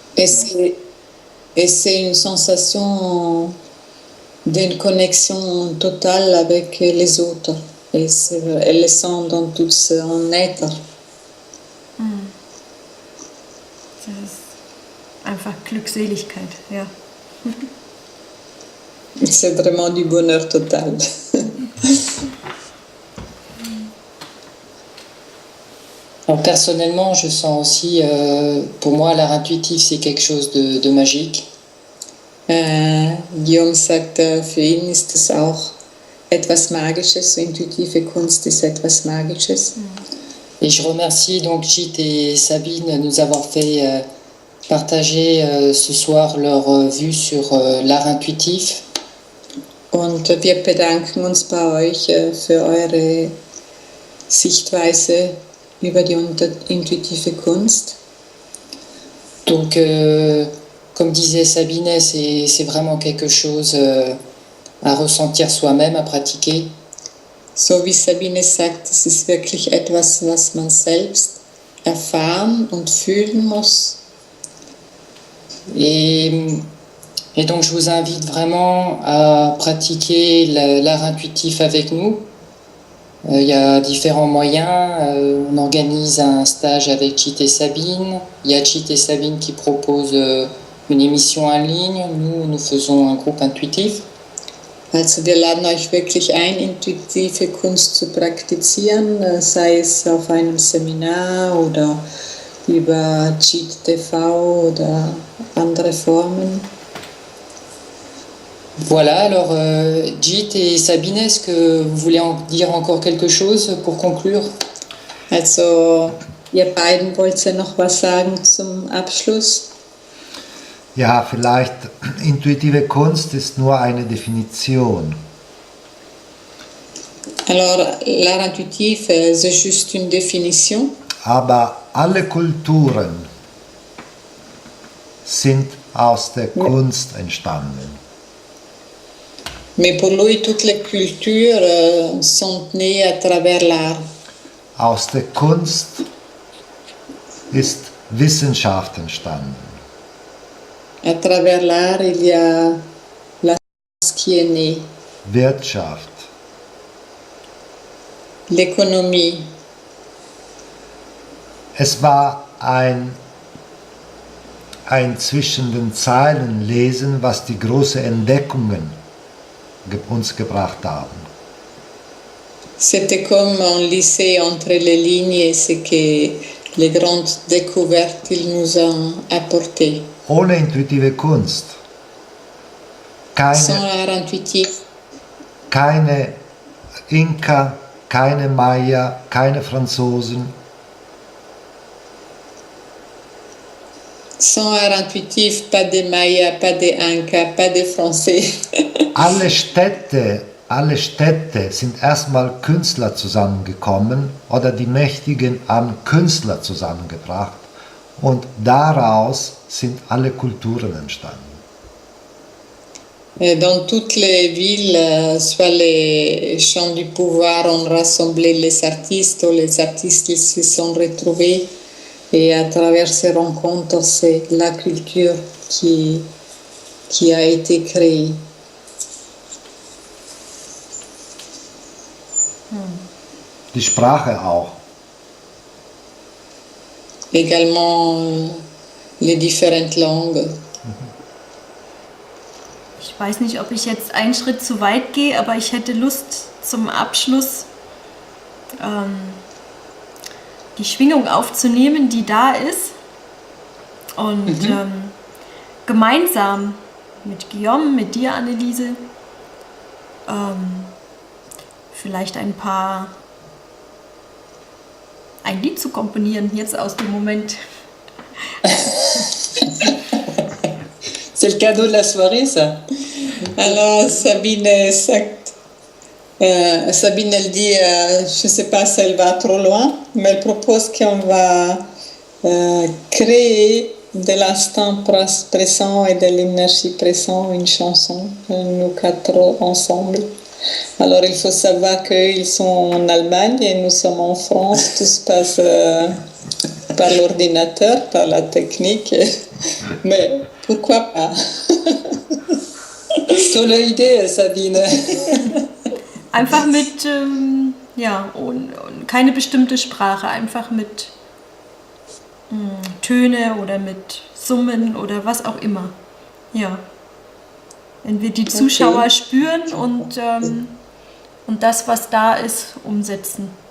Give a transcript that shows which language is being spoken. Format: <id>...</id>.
<fr>Et c'est une sensation d'une connexion totale avec les autres. Et elle le sent dans tout son être.</fr> <de>Das ist einfach Glückseligkeit, ja.</de> <fr>C'est vraiment du bonheur total. Alors, personnellement, je sens aussi, pour moi, l'art intuitif, c'est quelque chose de magique.</fr> <de>Guillaume sagt, für ihn ist es auch etwas Magisches, intuitive Kunst ist etwas Magisches.</de> <fr>Et je remercie donc Jit et Sabine de nous avoir fait partager ce soir leur vue sur l'art intuitif.</fr> <de>Und wir bedanken uns bei euch für eure Sichtweise über die intuitive Kunst.</de> <fr>Donc, comme disait Sabine, c'est vraiment quelque chose à ressentir soi-même, à pratiquer.</fr> <de>So wie Sabine sagt, es ist wirklich etwas, was man selbst erfahren und fühlen muss.</de> <fr>Et Et donc je vous invite vraiment à pratiquer l'art intuitif avec nous. Il y a différents moyens. On organise un stage avec Chit et Sabine. Il y a Chit et Sabine qui proposent une émission en ligne. Nous faisons un groupe intuitif.</fr> <de>Also wir laden euch wirklich ein, intuitive Kunst zu praktizieren, sei es auf einem Seminar oder über Cheat TV oder andere Formen.</de> <fr>Voilà, alors Jit et Sabine, est-ce que vous voulez en dire encore quelque chose pour conclure?</fr> <de>Also ihr beiden wollt ihr noch was sagen zum Abschluss? Ja, vielleicht intuitive Kunst ist nur eine Definition.</de> <fr>Alors l'art intuitif, c'est juste une définition.</fr> <de>Aber alle Kulturen sind aus der Kunst entstanden.</de> <fr>Mais pour lui, toutes les cultures sont nées à travers l'art.</fr> <de>Aus der Kunst ist Wissenschaft entstanden.</de> <fr>À travers l'art, il y a la science qui est née,</fr> <de>Wirtschaft,</de> <fr>l'économie.</fr> <de>es war ein zwischen den Zeilen lesen, was die großen Entdeckungen uns gebracht haben.</de> <fr>C'était comme on lisait entre les lignes ce que les grandes découvertes qu'ils nous ont apportées.</fr> <de>Ohne intuitive Kunst,</de> <fr>Sans</fr> <de>keine,</de> <fr>art intuitif,</fr> <de>keine Inka, keine Maya, keine Franzosen,</de> <fr>sans art intuitif, pas de Maya, pas de Inca, pas de Français.</fr> <de>alle Städte sind erstmal Künstler zusammengekommen oder die Mächtigen haben Künstler zusammengebracht und daraus sind alle Kulturen entstanden.</de> <fr>Et dans toutes les villes, soit les champs du pouvoir ont rassemblé les artistes, ou les artistes ils se sont retrouvés. Et à travers ces rencontres, c'est la culture qui a été créée.</fr> <de>Die Sprache auch.</de> <fr>Également les différentes langues.</fr> <de>Ich weiß nicht, ob ich jetzt einen Schritt zu weit gehe, aber ich hätte Lust zum Abschluss die Schwingung aufzunehmen, die da ist und gemeinsam mit Guillaume, mit dir, Anneliese, vielleicht ein Lied zu komponieren, jetzt aus dem Moment.</de> <fr>C'est le cadeau de la soirée, ça. Alors Sabine</fr> <de>sagt,</de> <fr>Sabine elle dit, je ne sais pas si elle va trop loin, mais elle propose qu'on va créer de l'instant présent et de l'énergie présente une chanson, nous quatre ensemble. Alors il faut savoir qu'ils sont en Allemagne et nous sommes en France, tout se passe par l'ordinateur, par la technique, mais pourquoi pas?</fr> <de>Tolle Idee, Sabine. Einfach mit, und keine bestimmte Sprache, einfach mit Töne oder mit Summen oder was auch immer. Ja. Wenn wir die Zuschauer spüren und das, was da ist, umsetzen.</de>